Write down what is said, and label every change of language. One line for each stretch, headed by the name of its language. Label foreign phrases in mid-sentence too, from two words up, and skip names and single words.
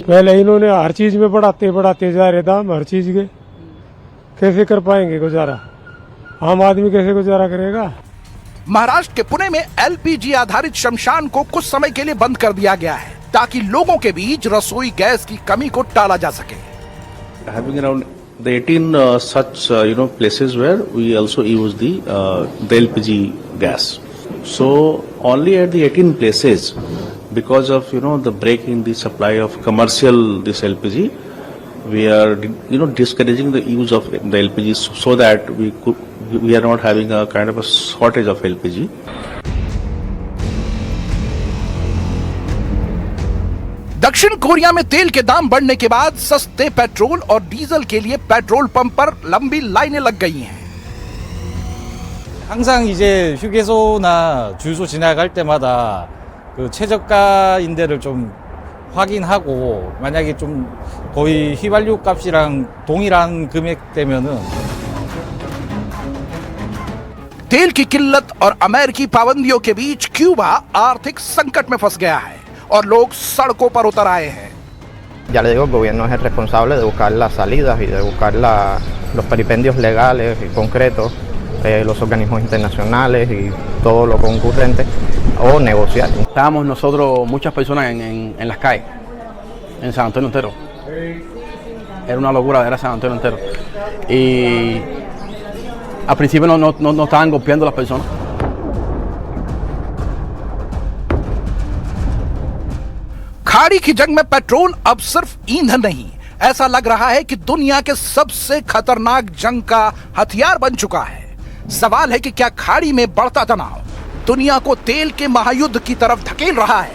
Hindi: पहले इन्होंने हर चीज में बढ़ाते जा रहे दाम, हर चीज के कैसे कर पाएंगे गुजारा? आम आदमी कैसे गुजारा करेगा? महाराष्ट्र के पुणे में LPG आधारित शमशान को कुछ समय के लिए बंद कर दिया गया है। ताकि लोगों के बीच रसोई गैस की कमी को टाला जा सके।
English: Having around the 18 such places where we also use the LPG gas. So only at the 18 places, because of the break in the supply of commercial this LPG, we are discouraging the use of the LPG so that we are not having a kind of a shortage of LPG.
Hindi: दक्षिण कोरिया में तेल के दाम बढ़ने के बाद सस्ते पेट्रोल और डीजल के लिए पेट्रोल पंप पर लंबी लाइनें लग गई हैं।
Korean: 항상 이제 휴게소나 주유소 지나갈 때마다 그 최저가인 데를 좀 확인하고 만약에 좀 거의 휘발유 값이랑 동일한 금액대면은
Hindi: तेल की किल्लत और अमेरिकी पाबंदियों के बीच क्यूबा आर्थिक संकट में फंस गया है और लोग सड़कों पर उतर आए हैं।
Spanish: Ya le digo, el gobierno es el responsable de buscar las salidas y de buscar los peripendios legales y concretos, los organismos internacionales y todo lo concurrente, o negociar. Estábamos nosotros, muchas personas en las calles, en San Antonio entero. Era una locura, era San Antonio entero. Y al principio no estaban golpeando las personas.
Hindi: खाड़ी की जंग में पेट्रोल अब सिर्फ ईंधन नहीं, ऐसा लग रहा है कि दुनिया के सबसे खतरनाक जंग का हथियार बन चुका है। सवाल है कि क्या खाड़ी में बढ़ता तनाव दुनिया को तेल के महायुद्ध की तरफ धकेल रहा है?